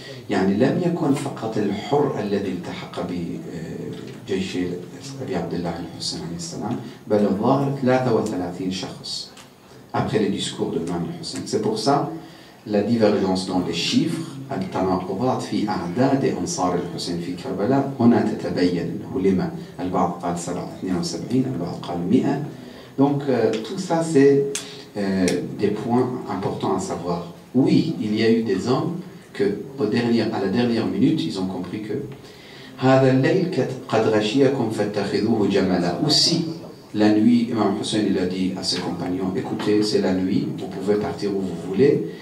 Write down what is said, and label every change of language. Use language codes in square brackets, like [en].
[ar] يعني لم يكن فقط الحر الذي التحق بجيش أبي عبد الله الحسين عليه السلام بل الظاهر 33 شخص [fr] après les discours de Imam al-Hussein. C'est pour ça la divergence dans les chiffres. [ar] التناقضات في أعداد أنصار الحسين في كربلاء هنا تتبين أنه لما البعض قال 72 البعض قال 100. [fr] Donc tout ça c'est des points importants à savoir. Oui, il y a eu des hommes que à la dernière minute ils ont compris que [ar] هذا الليل قد غشيكم فاتخذوه جملا. [fr] Aussi la nuit, Imam Hussein il a dit à ses compagnons: écoutez, c'est la nuit, vous pouvez partir où vous voulez.